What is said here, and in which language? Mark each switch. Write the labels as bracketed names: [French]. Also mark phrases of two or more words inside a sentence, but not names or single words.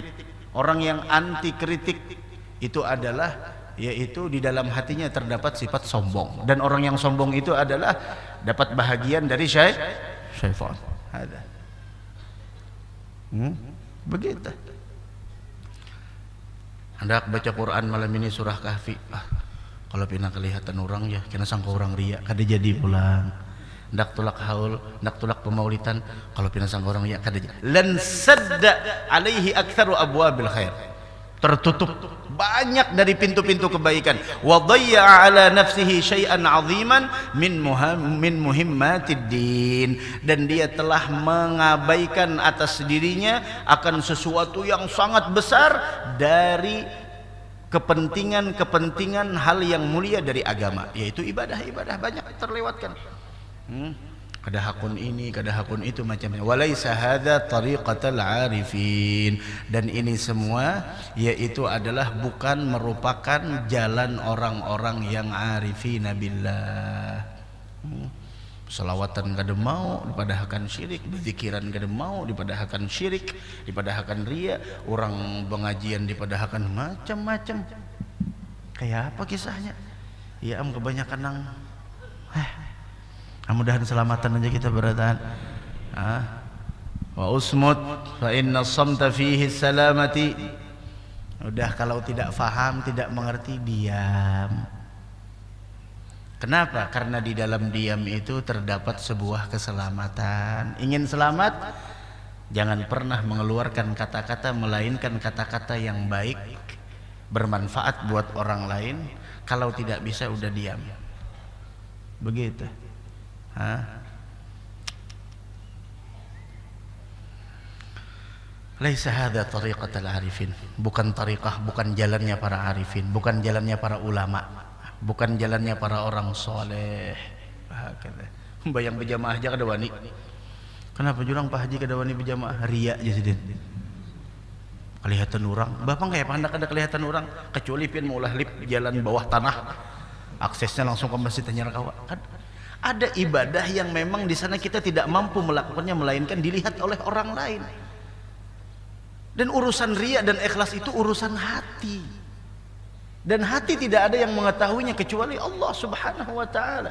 [Indonesian] Orang yang anti kritik itu adalah yaitu di dalam hatinya terdapat sifat sombong, dan orang yang sombong itu adalah dapat bahagian dari syaitan. Ada. Begitu. Hendak baca Quran malam ini surah Kahfi. [Banjar] Kalau pina kelihatan orang ya, kena sangka orang ria, kada jadi pulang. Hendak tulak haul, hendak tulak pemaulitan, kalau pina sangka orang ria, kada jadi. [Arabic] لانسد عليه أكثر أبواب الخير. [Indonesian] Tertutup banyak dari pintu-pintu kebaikan. [Arabic] وضيع على نفسه شيئا عظيما من مهمات الدين, [Indonesian] dan dia telah mengabaikan atas dirinya akan sesuatu yang sangat besar dari kepentingan hal yang mulia dari agama, yaitu ibadah banyak terlewatkan. [Banjar] Kada hakun ini, kada hakun itu, macamnya. [Arabic] وليس هذا طريقة العارفين, [Indonesian] dan ini semua yaitu adalah bukan merupakan jalan orang-orang yang [Arabic] عارفين بالله. [Banjar] Selawatan kada mau dipadahkan syirik, berzikiran kada mau dipadahkan syirik, dipadahkan ria, orang pengajian dipadahkan macam-macam. Kayak apa kisahnya? Ya kebanyakan nang mudah-mudahan selamatan aja kita beratahan. [Arabic] واصمت فإن الصمت فيه سلامتي. [Indonesian] Udah, kalau tidak faham, tidak mengerti, diam. Kenapa? Karena di dalam diam itu terdapat sebuah keselamatan. Ingin selamat, jangan pernah mengeluarkan kata-kata melainkan kata-kata yang baik, bermanfaat buat orang lain. Kalau tidak bisa, udah diam. Begitu. [Arabic] ليس هذا طريقة العارفين, [Indonesian] bukan tariqah, bukan jalannya para arifin, bukan jalannya para ulama, bukan jalannya para orang soleh. [Banjar] Bayang berjamaah aja kada wani. Kenapa jurang Pak Haji kada wani berjamaah? Ria aja sidin. Kelihatan orang, bapak kayak pandak ada kelihatan orang, kecuali pian mau lip jalan bawah tanah, aksesnya langsung ke masjid Tanyarakawa. [Indonesian] Ada ibadah yang memang di sana kita tidak mampu melakukannya melainkan dilihat oleh orang lain. Dan urusan riya dan ikhlas itu urusan hati. Dan hati tidak ada yang mengetahuinya kecuali Allah [Arabic] سبحانه وتعالى.